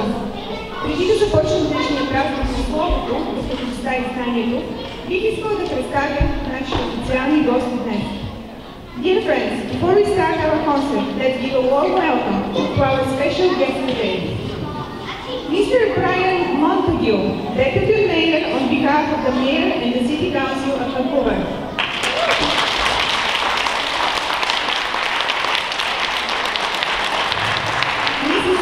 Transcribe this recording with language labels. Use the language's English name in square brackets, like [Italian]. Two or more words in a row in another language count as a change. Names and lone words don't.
[Bulgarian] Преди да започнем днешния празник с Словото, духовността и знанието, бих искал да представя нашите официални гости днес. [English] Dear friends, before we start our concert, let's give a warm welcome to our special guest today. Mr. Brian Montague, Deputy Mayor on behalf of the Mayor and the City Council of Vancouver. Mrs.